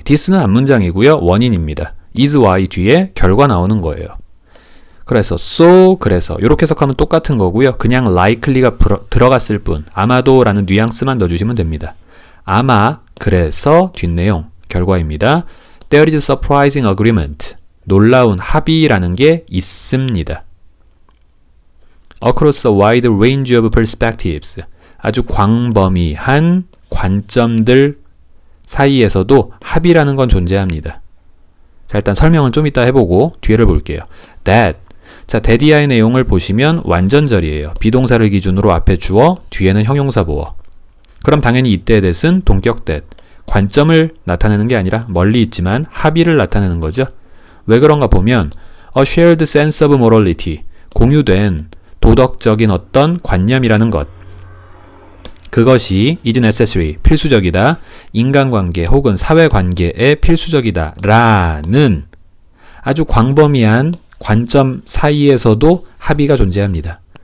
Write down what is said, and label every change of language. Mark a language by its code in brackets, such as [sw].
[ko] this는 앞문장이고요. 원인입니다. [en] is why [ko] 뒤에 결과 나오는 거예요. 그래서 so 그래서 이렇게 해석하면 똑같은 거고요. 그냥 likely가 들어갔을 뿐 아마도 라는 뉘앙스만 넣어주시면 됩니다. 아마 그래서 뒷내용 결과입니다. [en] There is a surprising agreement. [ko] 놀라운 합의라는 게 있습니다. [en] Across a wide range of perspectives. [ko] 아주 광범위한 관점들 사이에서도 합의라는 건 존재합니다. 자, 일단 설명은 좀 이따 해보고 뒤에를 볼게요. [en] That. [ko] 자, that이의 내용을 보시면 완전절이에요. 비동사를 기준으로 앞에 주어, 뒤에는 형용사 보어. 그럼 당연히 이때의 that은 동격 that. 관점을 나타내는 게 아니라 멀리 있지만 합의를 나타내는 거죠. 왜 그런가 보면 [en] a shared sense of morality. [ko] 공유된 도덕적인 어떤 관념이라는 것. 그것이 [en] is necessary, [ko] 필수적이다. 인간관계 혹은 사회관계에 필수적이다. 라는 아주 광범위한 관점 사이에서도 합의가 존재합니다.